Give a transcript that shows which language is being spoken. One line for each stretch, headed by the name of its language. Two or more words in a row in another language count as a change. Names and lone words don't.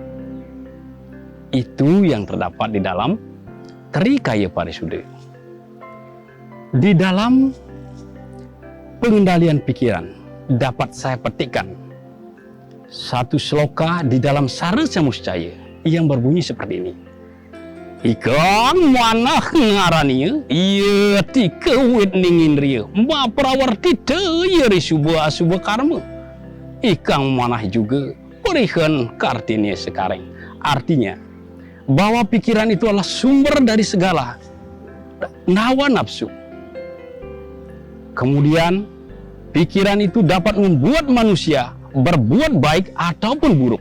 Indonesian: Itu yang terdapat di dalam Trikaya Parisude. Di dalam pengendalian pikiran dapat saya petikkan satu sloka di dalam Saresa Muscaya yang berbunyi seperti ini.
Kawi: Ikang manah ngaraniya, iya tika wit ningin ria, ma prawarti te yeri suba asuba karma. Ikang manah
Indonesian: juga berikan kartinya sekarang. Artinya, bahwa pikiran itu adalah sumber dari segala hawa nafsu. Kemudian, pikiran itu dapat membuat manusia berbuat baik ataupun buruk.